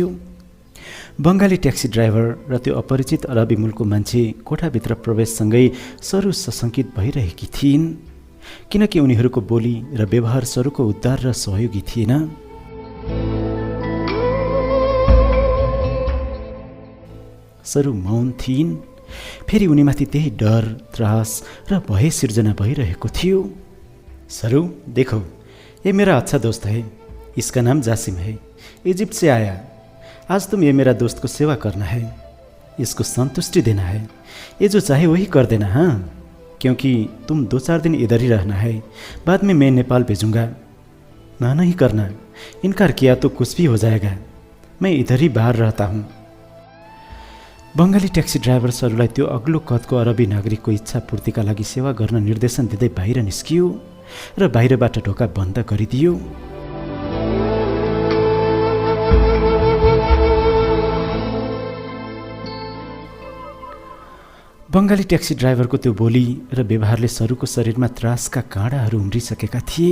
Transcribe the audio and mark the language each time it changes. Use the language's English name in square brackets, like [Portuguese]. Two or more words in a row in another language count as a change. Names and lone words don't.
[Nepali] बङ्गाली ट्याक्सी ड्राइभर र त्यो अपरिचित अरबी मूलको मान्छे कोठाभित्र प्रवेशसँगै सरू सशङ्कित भइरहेकी थिइन्, किनकि उनीहरूको बोली र व्यवहार सरूको उद्धार र सहयोगी थिएन। सरू मौन थिइन्। फेरि उनीमाथि त्यही डर, त्रास र भय सिर्जना भइरहेको थियो। [Hindi] सरू देखो, ये मेरा अच्छा दोस्त है, इसका नाम जासिम है, इजिप्ट से आया। आज तुम ये मेरा दोस्त को सेवा करना है, इसको संतुष्टि देना है, ये जो चाहे वही कर देना। हाँ, क्योंकि तुम 2-4 दिन इधर ही रहना है, बाद में मैं नेपाल भेजूंगा। ना नहीं करना, इनकार किया तो कुछ भी हो जाएगा, मैं इधर ही बाहर रहता हूँ। [Nepali] बङ्गाली ट्याक्सी ड्राइभर सरुलाई त्यो अग्लो कदको अरबी नागरिकको इच्छा पूर्तिका लागि सेवा गर्न निर्देशन दिँदै बाहिर निस्कियो र बाहिरबाट ढोका बन्द गरिदियो। बङ्गाली ट्याक्सी ड्राइभरको त्यो बोली र व्यवहारले सरुको शरीरमा त्रासका काँडाहरू उम्रिसकेका थिए।